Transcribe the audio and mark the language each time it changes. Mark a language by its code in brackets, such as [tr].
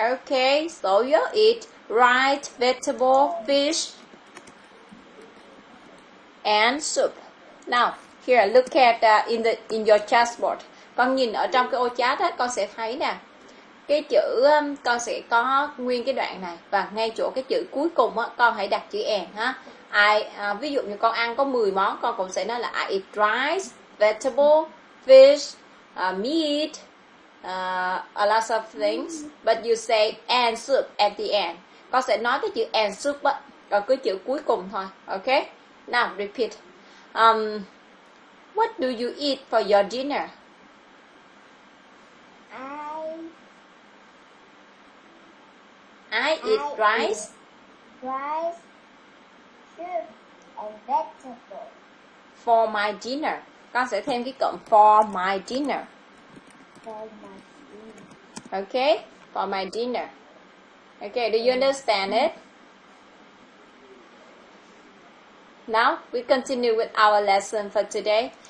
[en] Okay, so you eat rice, vegetable, fish, and soup. Now, here, look at in your chessboard. [vi] Con nhìn ở trong cái ô chat á, con sẽ thấy nè. Cái chữ, con sẽ có nguyên cái đoạn này. Và ngay chỗ cái chữ cuối cùng á, con hãy đặt chữ and ha. Ví dụ như con ăn có 10 món, con cũng sẽ nói là [en] I eat rice, vegetable, fish, meat, a lot of things. But you say and soup at the end. [vi] Con sẽ nói cái chữ [en] and soup [vi] á, còn cái chữ cuối cùng thôi. [en] Okay? Now, repeat. What do you eat for your dinner? I eat rice, Rice, soup, and vegetable. for my dinner. [vi] Con sẽ thêm cái cụm [en] for my dinner. For my dinner. Okay? For my dinner. Okay, do you understand it? Now, we continue with our lesson for today.